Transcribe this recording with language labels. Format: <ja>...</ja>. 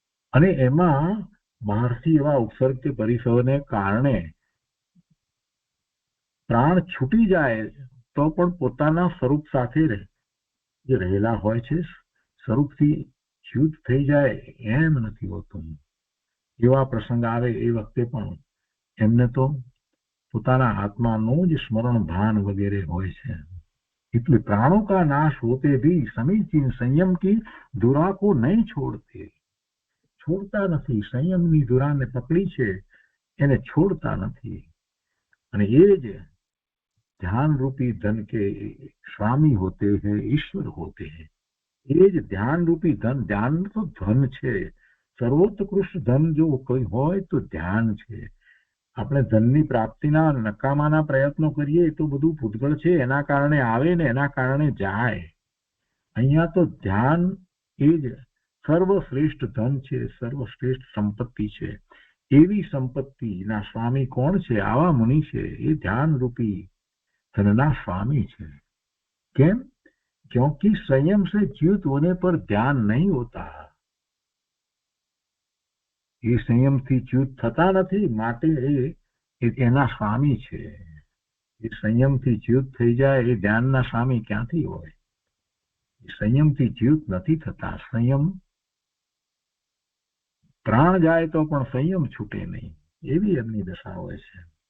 <gu>અને એમાં બહારથી એવા ઉપસર્ગ કે પરિસરને કારણે પ્રાણ છૂટી જાય તો પણ પોતાના સ્વરૂપ સાથે જે રહેલા હોય છે, સ્વરૂપથી ચ્યુત થઈ જાય એમ નથી હોતું. એવા પ્રસંગ આવે એ વખતે પણ એમને તો પોતાના આત્માનું જ સ્મરણ ભાન વગેરે હોય છે.</gu> <hi>इसलिए प्राणों का नाश होते भी समीचीन संयम की धुरा को नहीं छोड़ते. छोड़ता</hi> <gu>નથી, સંયમની ધુરાને પકડી છે એને છોડતા નથી. અને એ જ</gu> <hi>ध्यान रूपी धन के स्वामी होते हैं, ईश्वर होते हैं.</hi> <gu>એ જ ધ્યાન રૂપી ધન, ધ્યાન તો ધન છે, સર્વોત્કૃષ્ટ ધન જો કોઈ હોય તો ધ્યાન છે. આપણે ધનની પ્રાપ્તિના નકામાના પ્રયત્નો કરીએ તો બધું ભૂતગળ છે, એના કારણે આવે ને એના કારણે જાય. અહીંયા તો ધ્યાન એ જ સર્વશ્રેષ્ઠ ધન છે, સર્વશ્રેષ્ઠ સંપત્તિ છે. એવી સંપત્તિના સ્વામી કોણ છે? આવા મુનિ છે. એ ધ્યાન રૂપી ધનના સ્વામી છે. કેમ?</gu> <hi>क्योंकि संयम से च्युत होने पर ध्यान नहीं होता.</hi> <gu>એ સંયમથી ચ્યુત થતા નથી, માટે એ એના સ્વામી છે. એ સંયમથી ચ્યુત થઈ જાય એ ધ્યાનના સ્વામી ક્યાંથી હોય? એ સંયમથી ચ્યુત નથી થતા. સંયમ, પ્રાણ જાય તો પણ સંયમ છૂટે નહીં, એવી એમની દશા હોય છે.</gu>